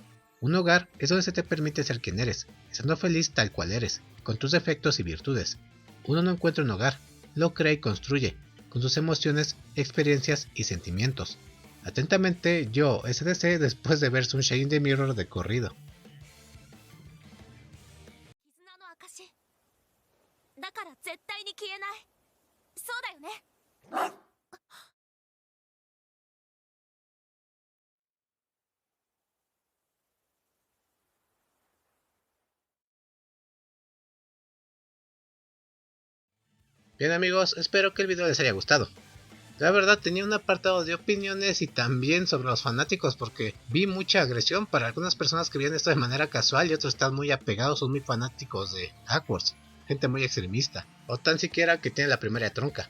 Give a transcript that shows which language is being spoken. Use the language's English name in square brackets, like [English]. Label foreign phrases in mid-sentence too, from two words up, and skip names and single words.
[Spanish] Un hogar es donde se te permite ser quien eres, siendo feliz tal cual eres, con tus defectos y virtudes. Uno no encuentra un hogar, lo crea y construye, con sus emociones, experiencias y sentimientos. Atentamente, yo, SDC, después de ver Sunshine in the Mirror de corrido. [Japanese] 絆の証だから絶対に消えない。そうだよね。 [Spanish] Bien amigos, espero que el video les haya gustado. La verdad tenía un apartado de opiniones y también sobre los fanáticos porque vi mucha agresión para algunas personas que veían esto de manera casual y otros están muy apegados, son muy fanáticos de Aquars, gente muy extremista, o tan siquiera que tiene la primaria tronca.